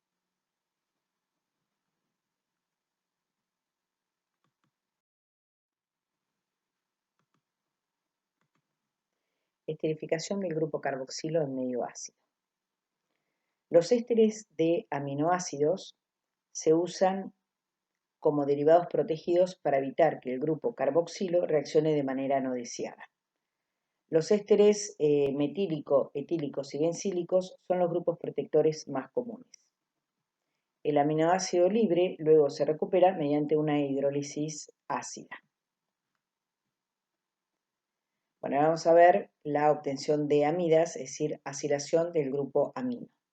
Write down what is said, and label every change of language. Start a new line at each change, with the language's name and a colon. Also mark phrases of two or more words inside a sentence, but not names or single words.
Spanish: Esterificación del grupo carboxilo en medio ácido. Los ésteres de aminoácidos se usan como derivados protegidos para evitar que el grupo carboxilo reaccione de manera no deseada. Los ésteres metílico, etílicos y bencílicos son los grupos protectores más comunes. El aminoácido libre luego se recupera mediante una hidrólisis ácida. Bueno, ahora vamos a ver la obtención de amidas, es decir, acilación del grupo amino.